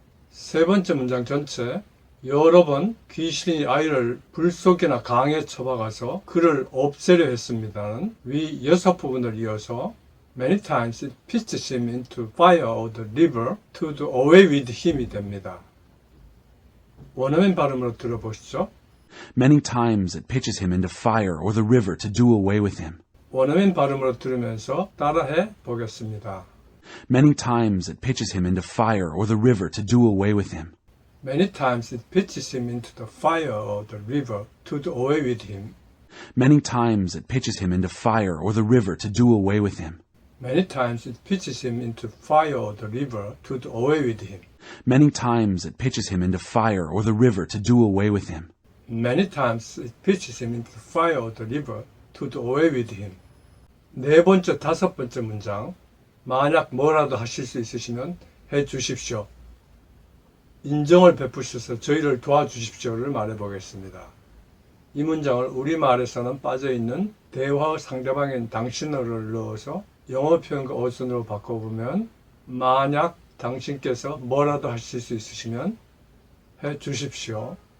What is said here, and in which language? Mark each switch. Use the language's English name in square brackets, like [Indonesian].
[Korean] 세 번째 문장 전체 여러 번 귀신이 아이를 불 속이나 강에 처박아서 그를 없애려 했습니다는 위 여섯 부분을 이어서 [English] Many times it pitches him into fire or the river to do away with him [Korean] 이 됩니다. 원어민 발음으로 들어보시죠. [English] Many times it pitches him into fire or the river to do away with him. [Korean] 원어민 발음으로 들으면서 따라해 보겠습니다. [English] Many times it pitches him into fire or the river to do away with him. Many times it pitches him into the fire or the river to do away with him. Many times it pitches him into fire or the river to do away with him. Many times it pitches him into fire or the river to do away with him. Many times it pitches him into fire or the river to do away with him. Many times it pitches him into the fire or the river to do away with him. [Korean] 네 번째, 다섯 번째 문장. 만약 뭐라도 하실 수 있으시면 해 주십시오. 인정을 베푸셔서 저희를 도와주십시오를 말해보겠습니다. 이 문장을 우리말에서는 빠져있는 대화의 상대방인 당신어를 넣어서 영어 표현과 어순으로 바꿔보면 만약 당신께서 뭐라도 하실 수 있으시면 해 주십시오.